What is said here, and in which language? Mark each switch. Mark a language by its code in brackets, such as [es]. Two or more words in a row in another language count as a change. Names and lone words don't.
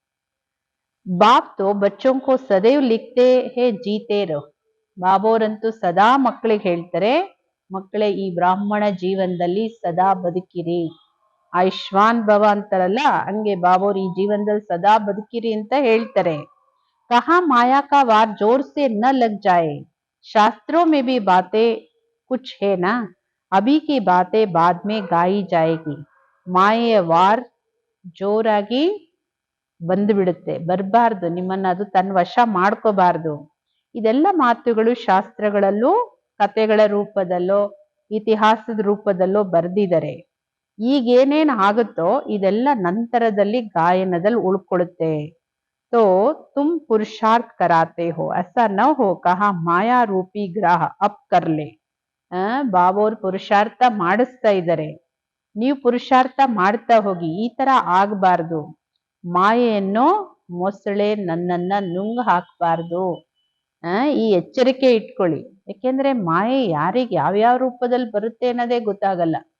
[hi] बाप तो बच्चों को सदैव लिखते हैं जीते रहो. [kn] ಬಾಬೋರಂತೂ ಸದಾ ಮಕ್ಕಳಿಗೆ ಹೇಳ್ತಾರೆ, ಮಕ್ಕಳೇ ಈ ಬ್ರಾಹ್ಮಣ ಜೀವನದಲ್ಲಿ ಸದಾ ಬದುಕಿರಿ, ಆಯುಷ್ಮಾನ್ ಭವ ಅಂತಾರಲ್ಲ ಹಂಗೆ ಬಾಬೋರ್ ಈ ಜೀವನದಲ್ಲಿ ಸದಾ ಬದುಕಿರಿ ಅಂತ ಹೇಳ್ತಾರೆ. [hi] कहा माया का वार जोर से न लग जाए, शास्त्रों में भी बातें कुछ है ना, अभी की बातें बाद में गाई जाएगी. [kn] ಮಾಯೆಯ ವಾರ್ ಜೋರಾಗಿ ಬಂದು ಬಿಡುತ್ತೆ, ಬರಬಾರ್ದು, ನಿಮ್ಮನ್ನ ಅದು ತನ್ನ ವಶ ಮಾಡ್ಕೋಬಾರ್ದು. ಇದೆಲ್ಲ ಮಾತುಗಳು ಶಾಸ್ತ್ರಗಳಲ್ಲೂ ಕಥೆಗಳ ರೂಪದಲ್ಲೋ ಇತಿಹಾಸದ ರೂಪದಲ್ಲೋ ಬರೆದಿದ್ದಾರೆ. ಈಗೇನೇನ್ ಆಗುತ್ತೋ ಇದೆಲ್ಲ ನಂತರದಲ್ಲಿ ಗಾಯನದಲ್ಲಿ ಉಳ್ಕೊಳ್ಳುತ್ತೆ. [hi] तो तुम पुरुषार्थ कराते हो, ऐसा न हो कहा माया रूपी ग्रह अप कर ले. [kn] ಬಾಬೋರ್ ಪುರುಷಾರ್ಥ ಮಾಡಿಸ್ತಾ ಇದ್ದಾರೆ, ನೀವು ಪುರುಷಾರ್ಥ ಮಾಡ್ತಾ ಹೋಗಿ, ಈ ತರ ಆಗ್ಬಾರ್ದು. ಮಾಯೆಯನ್ನು ಮೊಸಳೆ ನನ್ನನ್ನ ನುಂಗ್ ಹಾಕ್ಬಾರ್ದು. ಈ ಎಚ್ಚರಿಕೆ ಇಟ್ಕೊಳ್ಳಿ. ಯಾಕೆಂದ್ರೆ ಮಾಯೆ ಯಾರಿಗೆ ಯಾವ್ಯಾವ ರೂಪದಲ್ಲಿ ಬರುತ್ತೆ ಅನ್ನೋದೇ ಗೊತ್ತಾಗಲ್ಲ.